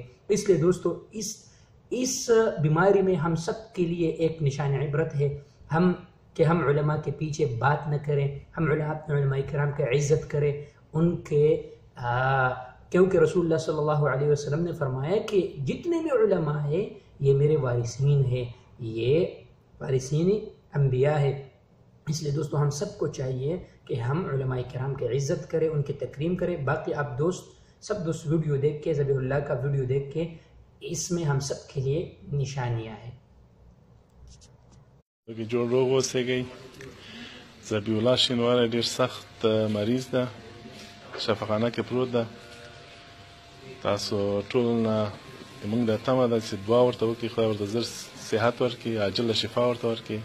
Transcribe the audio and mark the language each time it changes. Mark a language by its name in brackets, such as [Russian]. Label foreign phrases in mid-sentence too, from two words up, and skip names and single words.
[Urdu] اس لیے دوستو اس بیماری میں ہم سب کے لیے ایک نشان عبرت ہے کہ ہم علماء کے پیچھے بات نہ کریں، ہم علماء کرام کی عزت کریں، کیونکہ رسول اللہ [Arabic] صلی اللہ علیہ وسلم [Urdu] نے فرمایا کہ جتنے بھی علماء ہیں یہ میرے وارثین ہیں، یہ وارثین انبیاء ہے۔ اس لیے دوستو ہم سب کو چاہیے کہ ہم علماء کرام کی عزت کریں، ان کی تکریم کریں۔ باقی آپ سب دوست ویڈیو دیکھ کے، ذبیح اللہ کا ویڈیو دیکھ کے، اس میں ہم سب کے لیے نشانیاں ہیں۔ [Pashto] جوړ روغ اوسئ. ذبیح الله شینواری ډېر سخت مریض ده، شفاخانه کې پروت ده. تاسو ټول نه موږ د تمه ده چې دعا ورته وکړي، خدای ورته زر صحت ورکړي، عاجله شفا ورته ورکړي.